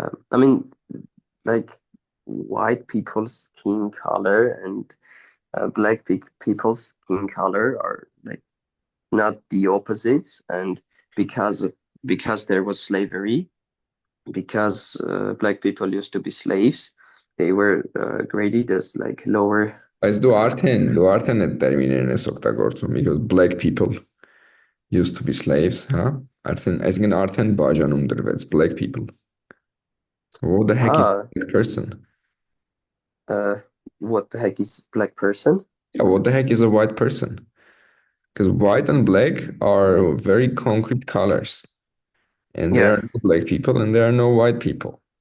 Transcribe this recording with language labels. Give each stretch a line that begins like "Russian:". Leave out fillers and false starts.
English: I mean, like white people's skin color and black people's skin color are like not the opposites, and because there was slavery, because black people used to be slaves, they were graded as like lower.
Armenian: Բայց դու արդեն այդ տերմիններն ես օգտագործում,
English: because black people used to be slaves,
Armenian: հա? Այսինքն արդեն բաժանում դրվեց
English: black people. What the heck is a black person? What the heck is black person? Yeah, what the heck is a white person? Because white and black are very concrete colors. And there Yeah. are no black people and there are no white people.